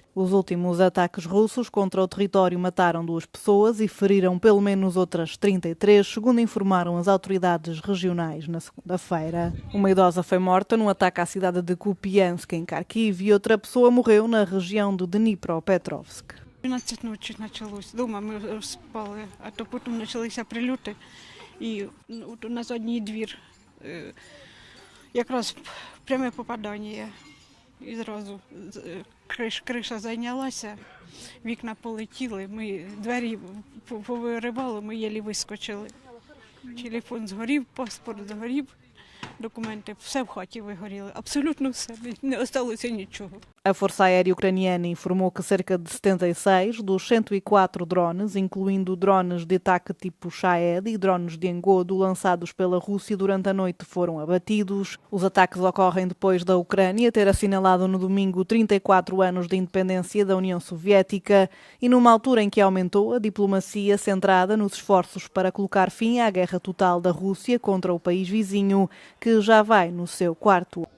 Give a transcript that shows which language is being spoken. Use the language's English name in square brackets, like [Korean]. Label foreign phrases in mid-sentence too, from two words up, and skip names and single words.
[Portuguese] Os últimos ataques russos contra o território mataram 2 pessoas e feriram pelo menos outras 33, segundo informaram as autoridades regionais na segunda-feira. Uma idosa foi morta num ataque à cidade de Kupiansk, em Kharkiv, e outra pessoa morreu na região de Dnipropetrovsk. [Ukrainian] 12 ночі почалось. Дома ми спали, а то потім почалися прильоти. І от у нас одній двір. Якраз пряме попадання. І зразу криша зайнялася, вікна полетіли, ми двері повиривали, ми єлі вискочили. Телефон згорів, паспорт згорів. Documentos, все в хаті вигоріли, абсолютно все, не осталося нічого. [Portuguese] A Força Aérea Ucraniana informou que cerca de 76 dos 104 drones, incluindo drones de ataque tipo Shahed e drones de engodo lançados pela Rússia durante a noite, foram abatidos. Os ataques ocorrem depois da Ucrânia ter assinalado no domingo 34 anos de independência da União Soviética e numa altura em que aumentou a diplomacia centrada nos esforços para colocar fim à guerra total da Rússia contra o país vizinho, que já vai no seu 4 ano.